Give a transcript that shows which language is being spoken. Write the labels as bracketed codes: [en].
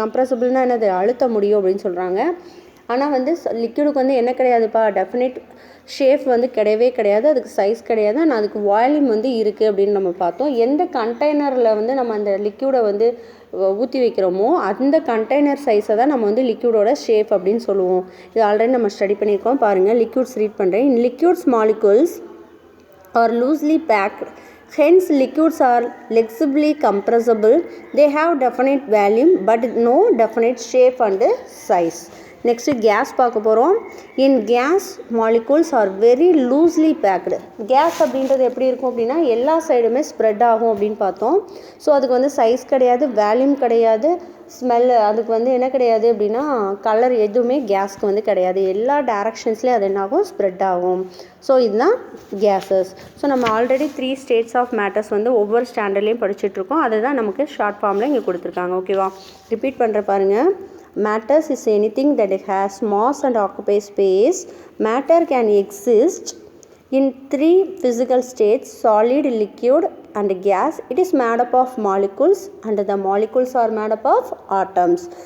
[ta] கம்ப்ரஸபிள்னால் என்னது அழுத்த முடியும் அப்படின்னு சொல்கிறாங்க. ஆனால் வந்து லிக்யூடுக்கு வந்து என்ன கிடையாதுப்பா, டெஃபினைட் ஷேப் வந்து கிடையவே கிடையாது, அதுக்கு சைஸ் கிடையாது, ஆனால் அதுக்கு வால்யூம் வந்து இருக்குது அப்படின்னு நம்ம பார்த்தோம். எந்த கண்டெய்னரில் வந்து நம்ம அந்த லிக்யூடை வந்து ஊற்றி வைக்கிறோமோ அந்த கண்டெய்னர் சைஸை தான் நம்ம வந்து லிக்யூடோட ஷேப் அப்படின்னு சொல்லுவோம். இது ஆல்ரெடி நம்ம ஸ்டடி பண்ணியிருக்கோம். பாருங்கள் லிக்யூட்ஸ் ரீட் பண்ணுறேன். [en] In liquids molecules are loosely packed. Hence liquids are flexibly compressible. They have definite volume but no definite shape and size. Next gas [ta] பார்க்க போகிறோம். [en] In gas molecules are very loosely packed. [ta] Case அப்படின்றது எப்படி இருக்கும் அப்படின்னா எல்லா சைடுமே spread ஆகும் அப்படின்னு பார்த்தோம். ஸோ அதுக்கு வந்து சைஸ் கிடையாது, வேல்யூம் கிடையாது, ஸ்மெல், அதுக்கு வந்து என்ன கிடையாது அப்படின்னா கலர் எதுவுமே கேஸ்க்கு வந்து கிடையாது. எல்லா டைரக்ஷன்ஸ்லேயும் அது என்னாகும், ஸ்ப்ரெட் ஆகும். ஸோ இதுதான் கேஸஸ். ஸோ நம்ம ஆல்ரெடி [en] 3 states of matters [ta] வந்து ஒவ்வொரு ஸ்டாண்டர்ட்லேயும் படிச்சுட்ருக்கோம். அதை தான் நமக்கு ஷார்ட் ஃபார்மில் இங்கே கொடுத்துருக்காங்க. ஓகேவா, ரிப்பீட் பண்ணுற பாருங்கள். [en] Matters is anything that has mass and occupies space. Matter can exist in 3 physical states: solid, liquid and gas. It is made up of molecules and the molecules are made up of atoms.